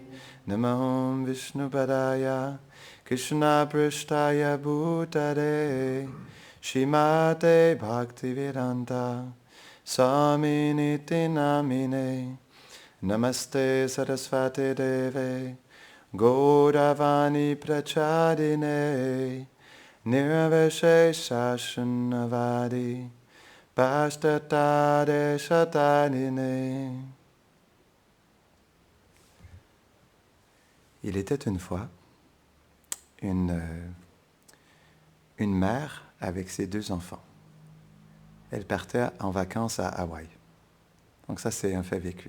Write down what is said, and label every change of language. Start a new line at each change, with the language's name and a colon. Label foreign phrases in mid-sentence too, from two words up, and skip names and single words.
Sanskrit: Namaham Vishnupadaya, Krishna Prishtaya Bhutare, Shrimate Bhaktivedanta, Swaminiti Namine. Namaste Sarasvate Deve, Gauravani Prachadine, Nirvashesha Shunnavadi, Pashtatade Shatanine.
French: Il était une fois une mère avec ses 2 enfants. Elle partait en vacances à Hawaï. Donc ça, c'est un fait vécu.